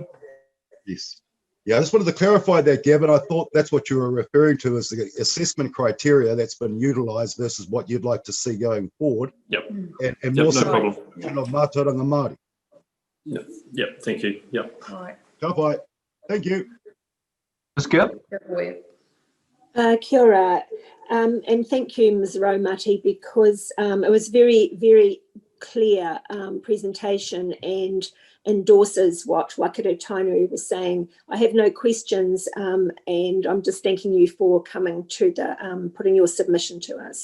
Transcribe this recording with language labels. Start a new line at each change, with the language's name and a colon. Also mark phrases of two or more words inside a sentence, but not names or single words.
English: Yes. Yeah, I just wanted to clarify that, Gavin. I thought that's what you were referring to as the assessment criteria that's been utilised versus what you'd like to see going forward. Yep. And more so no
Māori: of mātauranga Māori.
English: Yep, thank you. Yep. All right.
Māori: Ka pai.
English: Thank you. Ms. Gibb?
Māori: Kia ora.
English: And thank you, Ms. Raumati, because it was very, very clear presentation and endorses what Waikato Tainui was saying. I have no questions, and I'm just thanking you for coming to the putting your submission to us.